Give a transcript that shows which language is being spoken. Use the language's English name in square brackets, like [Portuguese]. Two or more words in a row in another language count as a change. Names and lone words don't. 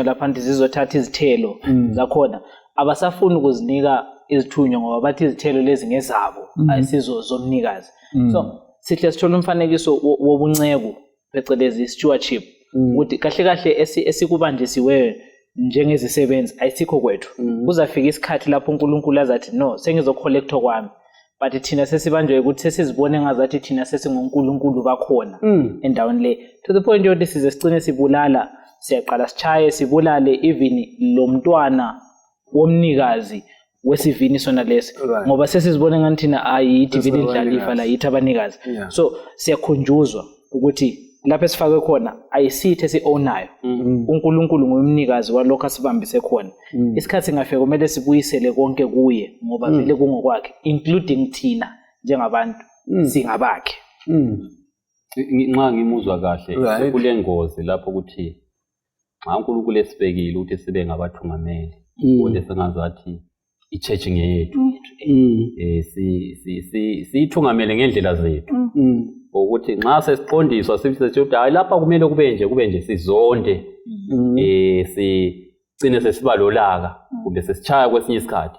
[North Ndebele] lapha zizothatha izithelo zakhona abasafuni ukuzinika izithunywa ngoba bathi izithelo lezi ngezabo ayisizo zomnikazi so sihle sithola umfanekiso wobunceku phecelezi stewardship ukuthi kahle kahle esikubanjisiweyo njengezisebenzi ayisikho kwethu kuzafika isikhathi lapho uNkulunkulu azathi no sengizocollector kwami but thina sesibanjwe ukuthi sesizibone ngazathi thina sesinguNkulunkulu bakhona endaweni le [English] to the point [North Ndebele] yokuthi size sicine sibulala siyaqala sichaye sibulale even lo mntwana womnikazi wesivini sona lesi ngoba sesizibone ngathi thina ayithi vile idlalifa la yithi abanikazi so siyakhunjuzwa ukuthi lapho esifakwe khona ayisithi esi-ownayo. uNkulunkulu nguyumnikazi walokho asibambise khona. Isikhathi singafika kumele sibuyisele konke kuye ngoba vele kungokwakhe, including thina njengabantu singabakhe. Nxa ngimuzwa kahle kule ngozi lapho ukuthi nxa uNkulunkulu esibekile ukuthi sibe ngabathungameli, kodwa sengazathi ichurch ngeyethu, siyithungamele ngendlela zethu, ukuthi nxa sesiqondiswa sithi hayi lapha kumele kube nje sizonde, sigcine sesibalolaka kumbe sesichaya kwesinye isikhathi.